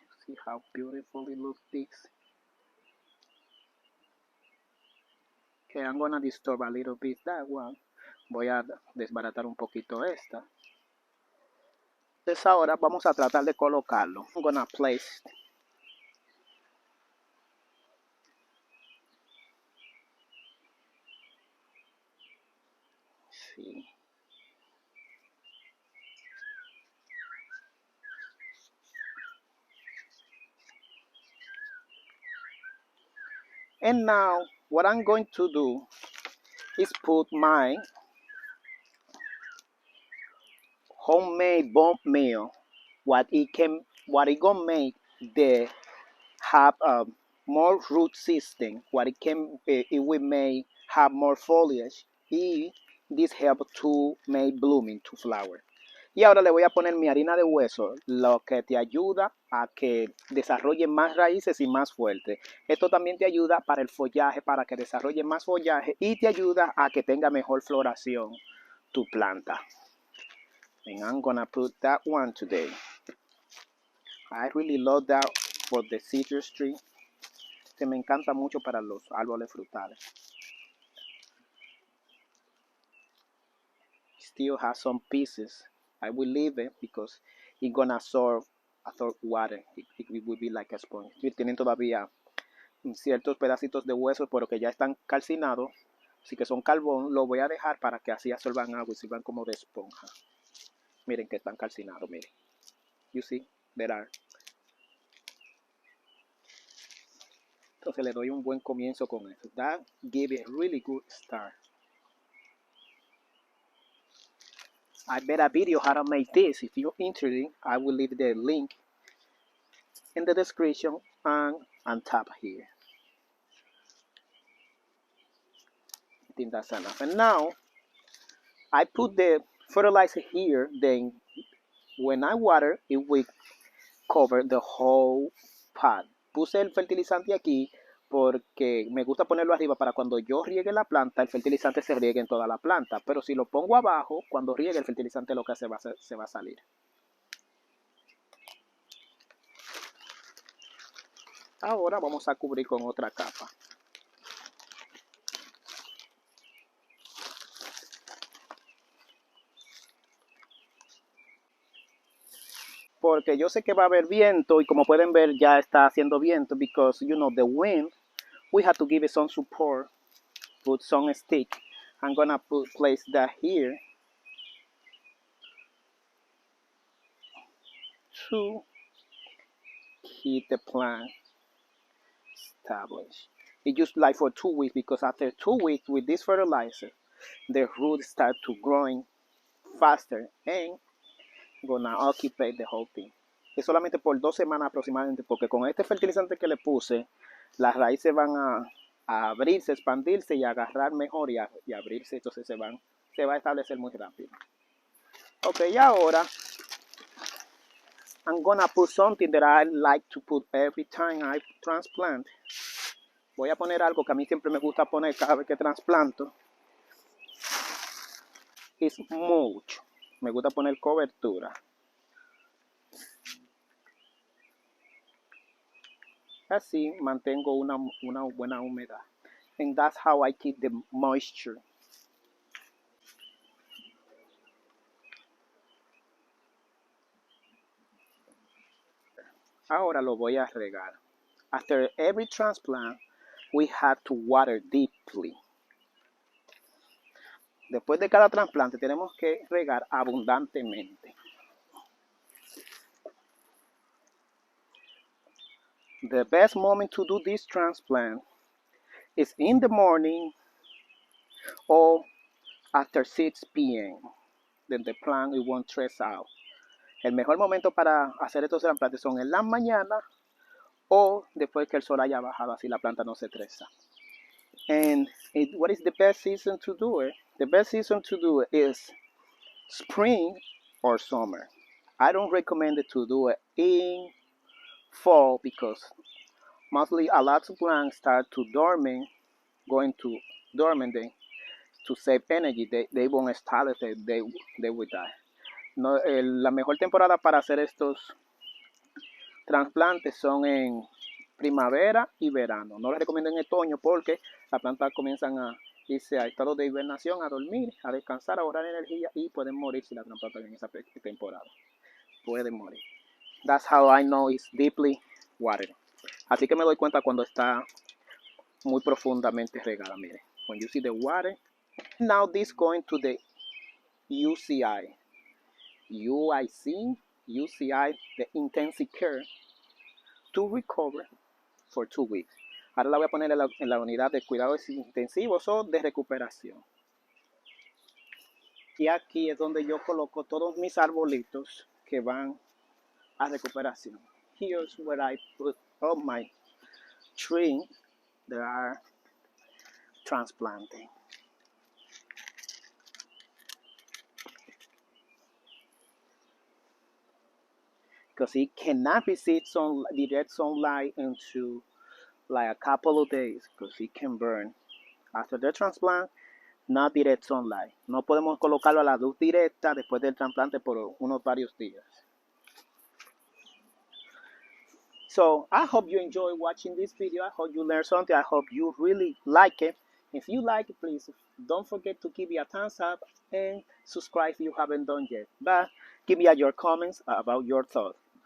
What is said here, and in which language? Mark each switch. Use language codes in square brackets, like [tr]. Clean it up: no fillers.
[en] See how beautiful it looks this. Okay, I'm gonna disturb a little bit that one. [es] Voy a desbaratar un poquito esta. Entonces ahora vamos a tratar de colocarlo. [en] I'm gonna place. [es] Sí. [en] And now what I'm going to do is put my homemade bone meal. What it gonna make the have more root system. It will make have more foliage. Y this help to make blooming to flower. [es] Y ahora le voy a poner mi harina de hueso, lo que te ayuda a que desarrolle más raíces y más fuerte. Esto también te ayuda para el follaje, para que desarrolle más follaje y te ayuda a que tenga mejor floración tu planta. [en] And I'm gonna put that one today. I really love that for the citrus tree. [es] Se me encanta mucho para los árboles frutales. [en] Still has some pieces. I will leave it because it's gonna absorb water. It will be like a sponge. [es] Y tienen todavía ciertos pedacitos de huesos, pero que ya están calcinados, así que son carbón. Lo voy a dejar para que así absorban agua y sirvan como de esponja. Miren que están calcinados, miren. [en] You see, there are. [es] Entonces le doy un buen comienzo con eso. [en] That give it a really good start. I made a video how to make this. If you're interested, I will leave the link in the description and on top here. I think that's enough. And now I put the fertilizer here. Then when I water, it will cover the whole pot. [es] Puse el fertilizante aquí porque me gusta ponerlo arriba para cuando yo riegue la planta, el fertilizante se riegue en toda la planta. Pero si lo pongo abajo, cuando riegue el fertilizante lo que se va a salir. Ahora vamos a cubrir con otra capa. Porque yo sé que va a haber viento y como pueden ver ya está haciendo viento [en] because you know the wind. We have to give it some support. Put some stick. I'm gonna place that here to keep the plant established. It just like for 2 weeks because after 2 weeks with this fertilizer, the roots start to growing faster and gonna occupy the whole thing. [es] Es solamente por 2 semanas aproximadamente porque con este fertilizante que le puse, las raíces van a abrirse, expandirse y agarrar mejor y abrirse, entonces se va a establecer muy rápido. [en] Ok, [es] y ahora [en] I'm gonna put something that I like to put every time I transplant. [es] Voy a poner algo que a mí siempre me gusta poner cada vez que trasplanto. Es mulch. Me gusta poner cobertura. Así mantengo una buena humedad. [en] And that's how I keep the moisture. [es] Ahora lo voy a regar. [en] After every transplant, we have to water deeply. [es] Después de cada trasplante tenemos que regar abundantemente. [en] The best moment to do this transplant is in the morning or after 6 p.m. Then the plant it won't stress out. [es] El mejor momento para hacer estos trasplantes son en la mañana o después que el sol haya bajado, así la planta no se estresa. [en] And what is the best season to do it? The best season to do it is spring or summer. I don't recommend it to do it in fall because mostly a lot of plants start to dormant, going to dormant to save energy. They won't establish it, they will die. [es] No, la mejor temporada para hacer estos trasplantes son en primavera y verano. No les recomiendo en otoño porque las plantas comienzan a irse a estado de hibernación, a dormir, a descansar, a ahorrar energía y pueden morir si la trasplantan en esa temporada. Pueden morir. [en] That's how I know it's deeply watered. [es] Así que me doy cuenta cuando está muy profundamente regada. Mire, [en] when you see the water. Now this going to the UCI. UCI, the intensive care to recover for 2 weeks. [es] Ahora la voy a poner en la unidad de cuidados intensivos o de recuperación. Y aquí es donde yo coloco todos mis arbolitos que van a recuperación. [en] Here's where I put all my trees that are transplanted. Because it cannot receive direct sunlight into like a couple of days because it can burn. After the transplant, not direct sunlight. [es] No podemos colocarlo a la luz directa después del trasplante por unos varios días. [en] So I hope you enjoy watching this video. I hope you learned something. I hope you really like it. If you like it, please don't forget to give me a thumbs up and subscribe if you haven't done yet. But give me your comments about your thoughts.